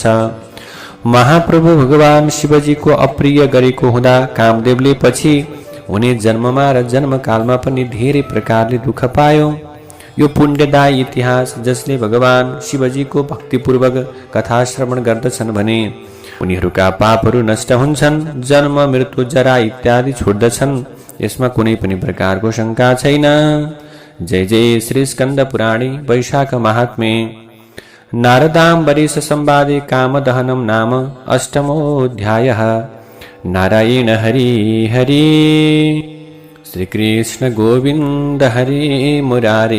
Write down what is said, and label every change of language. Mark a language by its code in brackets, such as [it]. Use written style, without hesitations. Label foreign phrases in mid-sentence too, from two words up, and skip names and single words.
[ne] महाप्रभु भगवान शिवजीको अप्रिय गरेको हुँदा कामदेवले पछि हुने जन्ममा र जन्मकालमा पनि धेरै प्रकारले दुःख पायो। यो पुण्यदायी इतिहास जसले भगवान शिवजीको भक्तिपूर्वक कथा श्रवण गर्दछन् भने उनीहरूका पापहरू नष्ट हुन्छन्, जन्म मृत्यु जरा इत्यादि छुट्दछन्। यसमा कुनै पनि प्रकारको शङ्का छैन। [sa] जय जय श्री स्कंद पुराणे वैशाख महात्म्ये नारदाम्बरीश संवादे कामदहनम नाम अष्टमोऽध्यायः। नारायण हरि हरि श्री कृष्ण गोविंद हरि मुरारे।